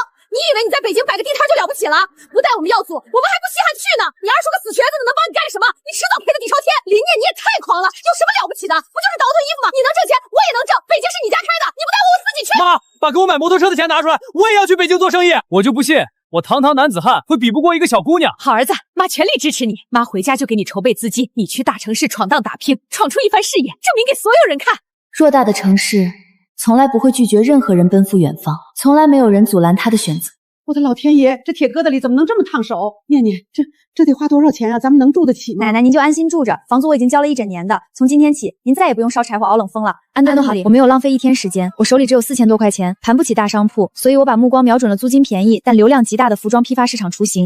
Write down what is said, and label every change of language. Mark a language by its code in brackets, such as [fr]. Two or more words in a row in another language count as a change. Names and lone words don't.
[zh] 你以為你在北京擺個地攤就了不起了？不帶我們耀祖，我們還不稀罕去呢。你二叔個死瘸子能幫你幹什麼？你遲早賠得底朝天。林念，你也太狂了，有什么了不起的？不就是倒腾衣服吗？你能挣錢，我也能挣。北京是你家开的，你不带我自己去。媽，把給我買摩托車的錢拿出來，我也要去北京做生意。我就不信我堂堂男子漢會比不過一個小姑娘。好兒子，媽全力支持你。媽回家就給你籌備資金，你去大城市闖蕩打拼，闖出一番事業，證明給所有人看。偌大的城市從來不會拒絕任何人奔赴遠方，從來沒有人阻攔他的選擇。我的老天爺，這鐵疙瘩裡怎麼能這麼燙手？念念，這得花多少錢啊？咱們能住得起嗎？奶奶，您就安心住着，房租我已經交了1整年的，從今天起，您再也不用燒柴火熬冷風了。安頓好，我沒有浪費1天時間，我手裡只有4000多塊錢，盤不起大商鋪，所以我把目光瞄準了租金便宜但流量極大的服裝批發市場雛形。